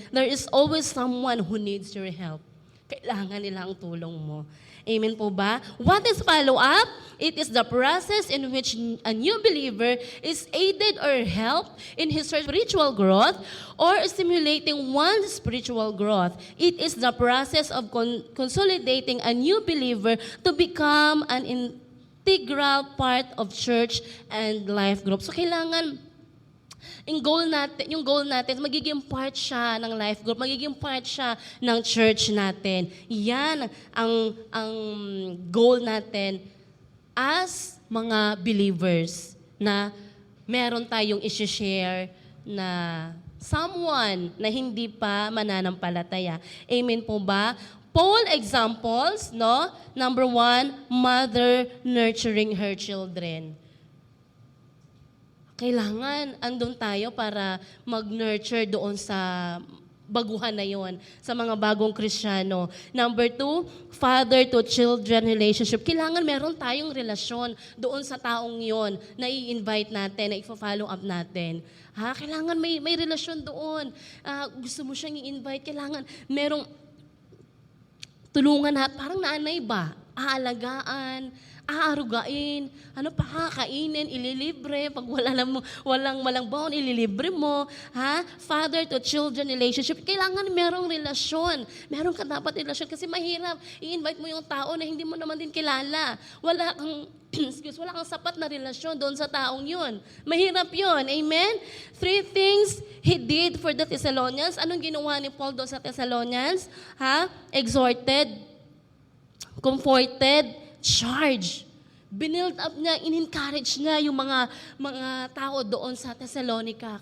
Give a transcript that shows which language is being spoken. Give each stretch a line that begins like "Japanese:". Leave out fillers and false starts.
English: There is always someone who needs your help.
Filipino: Kailangan nila ang tulong mo.
English: Amen
Filipino: po ba?
English: What is follow-up? It is the process in which a new believer is aided or helped in his spiritual growth or stimulating one's spiritual growth. It is the process of consolidating a new believer to become an integral part of church and life group.
Filipino: So kailangan yung goal natin, magiging part siya ng life group, magiging part siya ng church natin. Yan ang goal natin as mga believers na meron tayong i-share na someone na hindi pa mananampalataya. Amen po ba?
English: Paul examples, no? Number 1, mother nurturing her children.
Filipino: Kailangan andun tayo para mag-nurture doon sa baguhan na yon, sa mga bagong Kristiyano.
English: Number 2, father to children relationship.
Filipino: Kailangan meron tayong relasyon doon sa taong yon na i-invite natin, na i-follow up natin. Kailangan may relasyon doon. Gusto mo siyang i-invite, kailangan merong tulungan parang nanay ba? Aalagaan, aarugain, pakakainin, ililibre, pag walang malangbaon, ililibre mo,
English: Father to children relationship.
Filipino: Kailangan merong relasyon. Meron ka dapat relasyon kasi mahirap. I-invite mo yung tao na hindi mo naman din kilala. Wala kang sapat na relasyon doon sa taong yun. Mahirap yun. Amen?
English: 3 things he did for the Thessalonians.
Filipino: Anong ginawa ni Paul doon sa Thessalonians?
English: Exhorted, comforted, charge.
Filipino: Binild up niya, in-encourage niya yung mga tao doon sa Thessalonica.